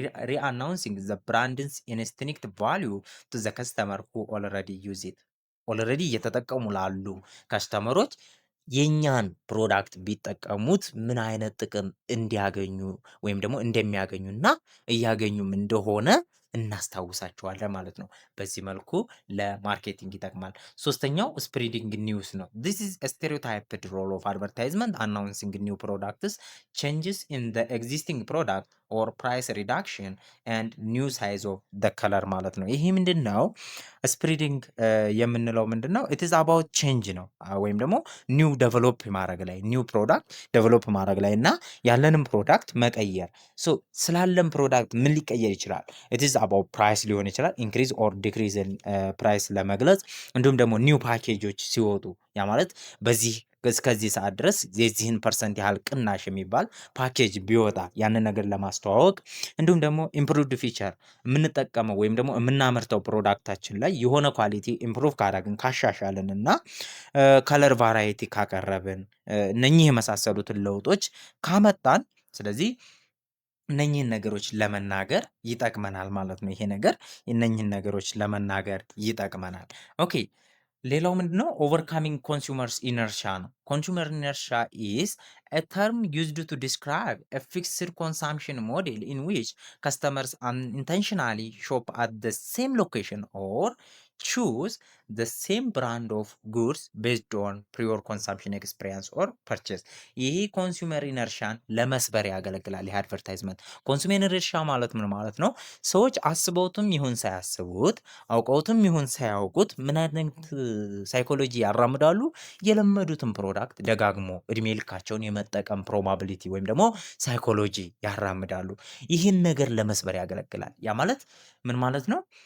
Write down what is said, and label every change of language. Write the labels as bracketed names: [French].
[English] ሪአናውንሲንግ ዘ ብራንድስ ኢንስቲንክት ቫሊዩ ቱ ዘ ከስተመር ሁ ኦልሬዲ ዩዝ ኢት [Amharic] ኦልሬዲ እየተጠቀሙ ላሉ ከስተመሮች የኛን ፕሮዳክት ቢጠቀሙት ምን አይነት ጥቅም እንዲያገኙ ወይም ደግሞ እንደሚያገኙ እና እያገኙም እንደሆነ እናስታውሳቸዋለን ማለት ነው። በዚህ መልኩ ለማርኬቲንግ ይጠቅማል። ሶስተኛው ስፕሪዲንግ ኒውስ ነው። [English] this is a stereotyped role of advertisement announcing new products, changes in the existing product or price reduction and new size of the color [Amharic] ማለት ነው። ይሄ ምንድን ነው? ስፕሪዲንግ የምንለው ምንድን ነው? [English] it is about change [Amharic] ነው ወይም ደግሞ ኒው ዴቨሎፕ ማድረግ ላይ ኒው ፕሮዳክት ዴቨሎፕ ማድረግ ላይ እና ያለንም ፕሮዳክት መቀየር። ሶ ስላለን ፕሮዳክት ምን ሊቀየር ይችላል? [English] it is about [Amharic] ፕራይስ ሊሆን ይችላል ኢንክሪዝ ኦር ዲክሪዝ ፕራይስ ለመግለጽ እንዲሁም ደግሞ ኒው ፓኬጆች ሲወጡ ያ ማለት በዚህ እስከዚህ ሰዓት ድረስ የዚህን ፐርሰንት ያህል ቅናሽ የሚባል ፓኬጅ ቢወጣ ያንን ነገር ለማስተዋወቅ እንዲሁም ደግሞ ኢምፕሩቭድ ፊቸር የምንጠቀመው ወይም ደግሞ የምናመርተው ፕሮዳክታችን ላይ የሆነ ኳሊቲ ኢምፕሩቭ ካደረግን ካሻሻልን እና ከለር ቫራይቲ ካቀረብን እነኚህ የመሳሰሉትን ለውጦች ካመጣን ስለዚህ እነኚህን ነገሮች ለመናገር ይጠቅመናል ማለት ነው። ይሄ ነገር እነኚህን ነገሮች ለመናገር ይጠቅመናል። ኦኬ ሌላው ምንድነው? [English] ኦቨርካሚንግ ኮንሱመርስ ኢነርሻ ነው። ኮንሱመር ኢነርሻ ኢዝ a term used to describe a fixed consumption model in which customers unintentionally shop at the same location or choose the same brand of goods based on prior consumption experience or purchase። [Amharic] ይሄ ኮንሱመር ኢነርሻን ለመስበር ያገለግላል። ይሄ አድቨርታይዝመንት ኮንሱመር ኢነርሻ ማለት ምን ማለት ነው? ሰዎች አስበውትም ይሁን ሳያስቡት አውቀውትም ይሁን ሳያውቁት ምን አይነት ሳይኮሎጂ ያራምዳሉ? የለመዱትን ፕሮዳክት ደጋግሞ እድሜ ልካቸውን የመጠቀም ፕሮባቢሊቲ ወይም ደግሞ ሳይኮሎጂ ያራምዳሉ። ይህን ነገር ለመስበር ያገለግላል። ያ ማለት ምን ማለት ነው?